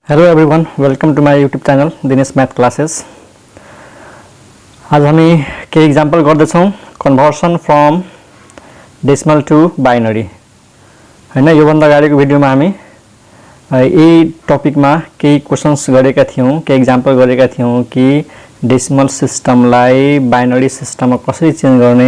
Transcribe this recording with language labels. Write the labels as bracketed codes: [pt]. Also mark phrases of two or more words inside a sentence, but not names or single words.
[en] hello everyone, welcome to my YouTube channel Dinesh Math Classes. [ne] आज हामी के एग्जाम्पल गर्दैछौँ [en] conversion from decimal to binary [ne] हैन। योभन्दा अगाडिको भिडियोमा हामी यही टपिकमा केही क्वेशन्स गरेका थियौँ, केही एग्जाम्पल गरेका थियौँ कि डेसिमल सिस्टमलाई बाइनरी सिस्टममा कसरी चेन्ज गर्ने।